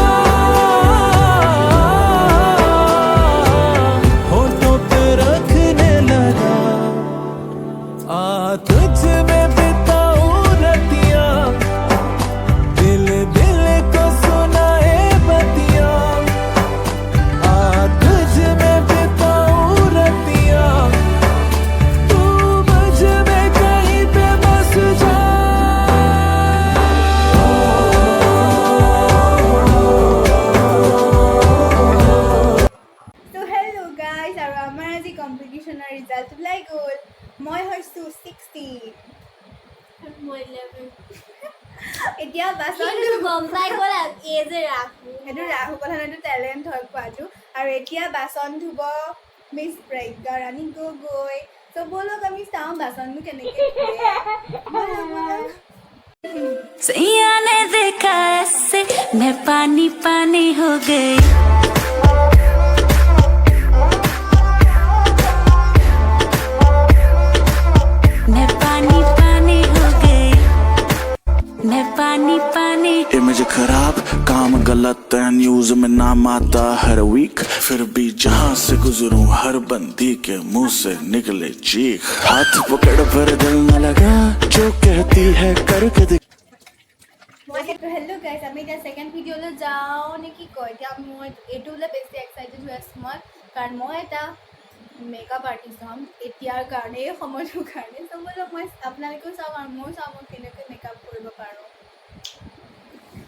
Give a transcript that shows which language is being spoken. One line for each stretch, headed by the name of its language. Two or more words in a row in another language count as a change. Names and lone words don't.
Hindi: तुझ में बिताऊं रतिया दिल को सुनाए बतिया तुझ में बिताऊं रतिया तू मुझ में कहीं पे बस जा।
English: hello guys,
Assamese: আৰু আমাৰ আজি
English: competition result
Assamese: ওলাই গ'ল। মই হৈছোঁ 16। এতিয়া বাচন গম পাই গ'ল এই যে সেইটো ৰাহু কথা নহয়, এইটো টেলেণ্ট হয় কোৱাটো। আৰু এতিয়া বাচন ধুব মিছ প্ৰজ্ঞা ৰাণী গগৈ। ত' ব'লক আমি চাওঁ বাচনটো কেনেকৈ
Hindi: सैया ने देखा ऐसे मैं पानी पानी हो गई मैं पानी पानी हो गई मैं पानी पानी इमेज खराब काम गलत है न्यूज में नाम आता हर वीक फिर भी जहाँ से गुजरूं हर बंदी के मुंह से निकले चीख हाथ पकड़ पर दिल न लगा जो कहती है करके दिख।
English: hello guys,
Assamese: আমি এতিয়া
English: second video
Assamese: যাওঁ নে কি কয়। এতিয়া মই এইটোলৈ বেছি এক্সাইটেড হৈ আছোঁ কাৰণ মই এটা
English: makeup artist
Assamese: হ'ম এতিয়াৰ কাৰণে, এই সময়টোৰ কাৰণে। ত' ব'লক মই আপোনালোকেও চাওঁ আৰু ময়ো চাওঁ মই কেনেকৈ মেকআপ কৰিব পাৰোঁ।